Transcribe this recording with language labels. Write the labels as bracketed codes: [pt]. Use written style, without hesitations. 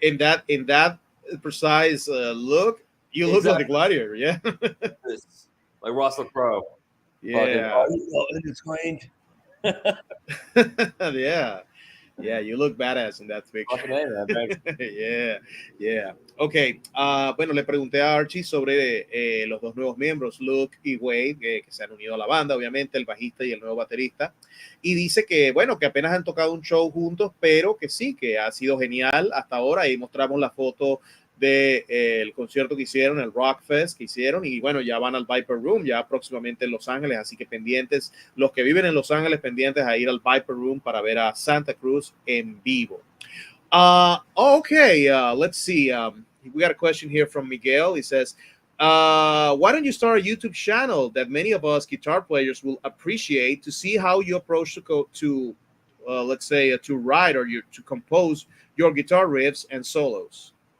[en] In that precise look, you look like a Exactly. gladiator. Yeah. Like Russell Crowe. Fucking, Yeah. trained. Yeah. Yeah, you look badass in that picture. Fucking A, man. Thanks. Yeah, yeah. [es] Ok, bueno, le pregunté a Archie sobre los dos nuevos miembros, Luke y Wade, que se han unido a la banda, obviamente, el bajista y el nuevo baterista. Y dice que, bueno, que apenas han tocado un show juntos, pero que sí, que ha sido genial hasta ahora. Ahí mostramos la foto del concierto que hicieron, el Rock Fest que hicieron. Y bueno, ya van al Viper Room, ya próximamente en Los Ángeles. Así que pendientes, los que viven en Los Ángeles, pendientes a ir al Viper Room para ver a Santa Cruz en vivo. [en] Okay, let's see. We got a question here from Miguel. He says, why don't you start a YouTube channel that many of us guitar players will appreciate to see how you approach to let's say, to write or to compose your guitar riffs and solos?